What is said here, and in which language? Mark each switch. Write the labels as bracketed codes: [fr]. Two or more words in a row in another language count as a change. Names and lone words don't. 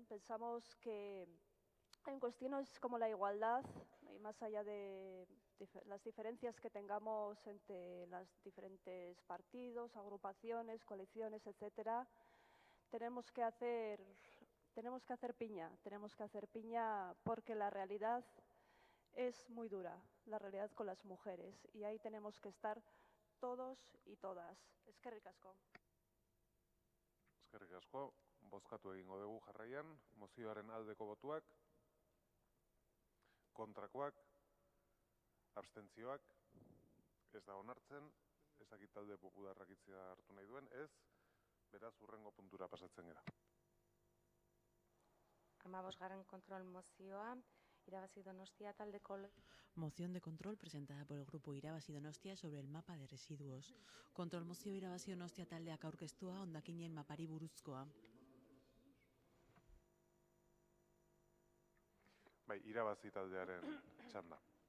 [es] Pensamos que en cuestiones como la igualdad, y más allá de las diferencias que tengamos entre los diferentes partidos, agrupaciones, coaliciones, etcétera, tenemos que hacer piña porque la realidad es muy dura, la realidad con las mujeres, y ahí tenemos que estar todos y todas. [eu] Eskerrik asko. Eskerrik asko, bozkatu egingo dugu jarraian, mozioaren aldeko botuak, kontrakoak, abstentzioak, Ez da onartzen, ez dakit talde popularrak hitzea hartu nahi duen, ez, beraz hurrengo puntura pasatzen gara. 15. kontrol mozioa, Irabazi Donostia taldeko... [es] Moción de control presentada por el grupo Irabazi Donostia sobre el mapa de residuos. [eu] Kontrol mozio Irabazi Donostia taldeak aurkeztua hondakinen mapari buruzkoa. Bai, Irabazi taldearen txanda.